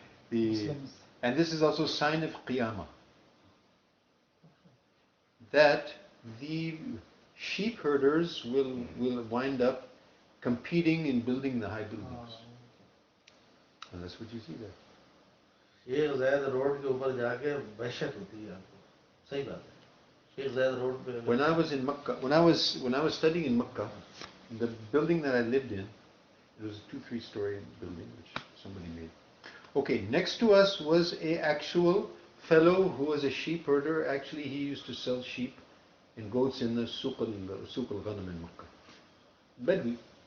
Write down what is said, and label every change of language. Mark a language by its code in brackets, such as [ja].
[en] And this is also a sign of Qiyamah. That the sheep herders will wind up competing in building the high buildings. And that's what you see there. [hi] Sheikh zaid road के ऊपर जाके वहशत होती है आपको. सही बात है. शेख ज़ैद road पे. [en] When I was in Makkah, when I was studying in Makkah, the building that I lived in, it was a 2-3 story building which somebody made. Okay, next to us was a actual fellow who was a sheep herder. Actually, he used to sell sheep and goats in the Suq al-Ghanam in Makkah. Bedouin.